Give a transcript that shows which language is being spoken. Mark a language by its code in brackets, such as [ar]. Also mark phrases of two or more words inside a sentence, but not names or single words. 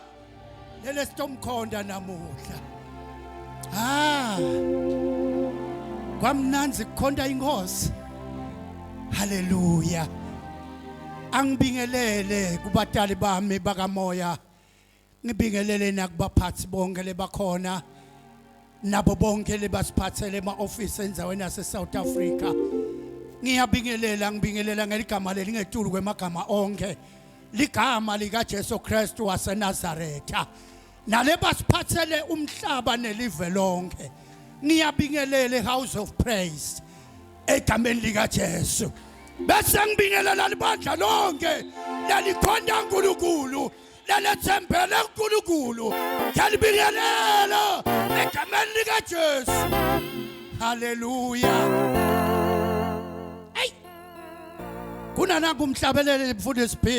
[ss] Lele sitomkhonda namuhla. Kwamnanzi kukhonda inkosi. Hallelujah. Angibingelele kubatali bami bakamoya. Ngibingelele nakubaphathi bonke lebakhona. Nabo bonke lebasiphathele ema-office endaweni yase South Africa. Ngibingelela ngeligama lelingetulu kwemagama onke. Ligama lika Jesu Kristu waseNazaretha. Nale basiphathele umhlaba nelive lonke. Ngiyabingelele House of Praise. egameni lika Jesu. Bese ngibingelela libandla lonke lalikhonda uNkulunkulu lelethembele uNkulunkulu ngalibingelela egameni lika Jesu. Hallelujah. Hey, kunananga umhlabelele mfundisi B